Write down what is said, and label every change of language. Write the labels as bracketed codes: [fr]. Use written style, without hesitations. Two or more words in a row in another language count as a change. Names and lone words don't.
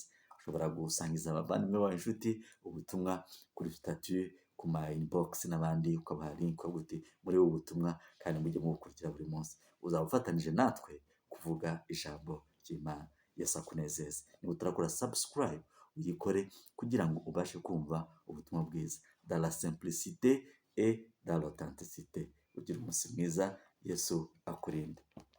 [rw] Ushobora gusangiza abavandimwe bawe, inshuti, ubutumwa kuri statut, ku ma inbox n'abandi, ukabaha link uti muri ubu butumwa, kandi mujye mubukurikira buri munsi. Uzaba ufatanije natwe kuvuga ijambo ry'Imana. Yesu akunezeze. Niba utarakora subscribe uyikore kugira ngo ubashe kumva ubutumwa bwiza. [fr] Dans la simplicité et dans l'authenticité. [rw] Ugira umunsi mwiza, Yesu akurinde.